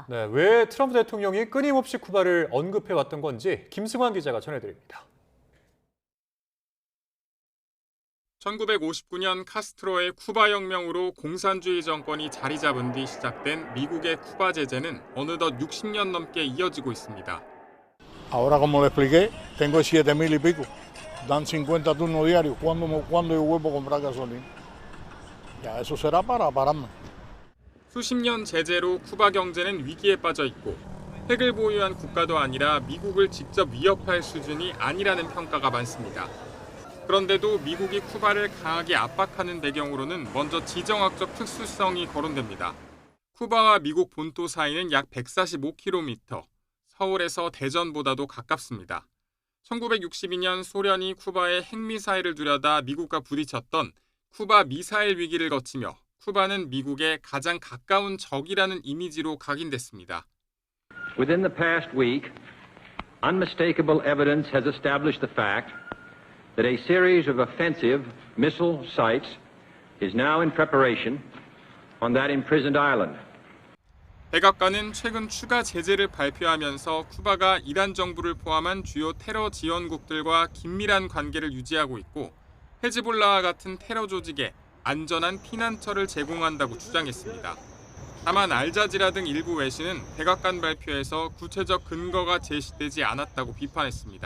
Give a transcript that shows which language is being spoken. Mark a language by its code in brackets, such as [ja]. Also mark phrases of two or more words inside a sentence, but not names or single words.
[ko] 네, 왜 트럼프 대통령이 끊임없이 쿠바를 언급해왔던 건지 김승환 기자가 전해드립니다. 1959년 카스트로의 쿠바 혁명으로 공산주의 정권이 자리 잡은 뒤 시작된 미국의 쿠바 제재는 어느덧 60년 넘게 이어지고 있습니다. [es] Ahora como le expliqué, tengo 7,000 y pico. Dan 50 turnos diarios. ¿Cuándo yo vuelvo a comprar gasolina? Ya eso será para pararme. [ko] 수십 년 제재로 쿠바 경제는 위기에 빠져 있고 핵을 보유한 국가도 아니라 미국을 직접 위협할 수준이 아니라는 평가가 많습니다. 그런데도 미국이 쿠바를 강하게 압박하는 배경으로는 먼저 지정학적 특수성이 거론됩니다. 쿠바와 미국 본토 사이는 약 145km, 서울에서 대전보다도 가깝습니다. 1962년 소련이 쿠바에 핵미사일을 두려다 미국과 부딪혔던 쿠바 미사일 위기를 거치며 쿠바는 미국의 가장 가까운 적이라는 이미지로 각인됐습니다. [en] Within the past week, unmistakable evidence has established the fact that a series of offensive missile sites is now in preparation on that imprisoned island. [ko] 백악관은 최근 추가 제재를 발표하면서 쿠바가 이란 정부를 포함한 주요 테러 지원국들과 긴밀한 관계를 유지하고 있고 헤즈볼라와 같은 테러 조직에 안전한 피난처를 제공한다고 주장했습니다. 다만 알자지라 등 일부 외신은 백악관 발표에서 구체적 근거가 제시되지 않았다고 비판했습니다.